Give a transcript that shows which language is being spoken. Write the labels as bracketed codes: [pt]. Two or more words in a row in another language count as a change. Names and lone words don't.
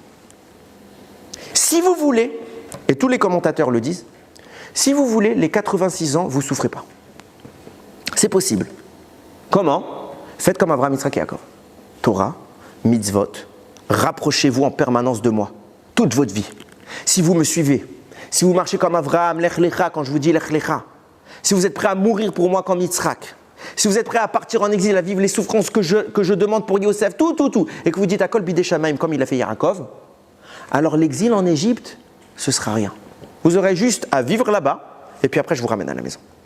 [fr] Si vous voulez, et tous les commentateurs le disent, si vous voulez, les 86 ans, vous ne souffrez pas. C'est possible. Comment? Faites comme Avraham, Yitzhak et Yaakov. [he] תורה, מצוות, [fr] rapprochez-vous en permanence de moi, toute votre vie. Si vous me suivez, si vous marchez comme Avraham, [he] לך לך, [fr] quand je vous dis [he] לך לך, [fr] si vous êtes prêt à mourir pour moi comme Yitzhak, si vous êtes prêt à partir en exil, à vivre les souffrances que je demande pour Yosef, tout, et que vous dites à [he] כל בידי שמים [fr] comme il a fait Yaakov, alors l'exil en Égypte, ce sera rien. Vous aurez juste à vivre là-bas, et puis après je vous ramène à la maison.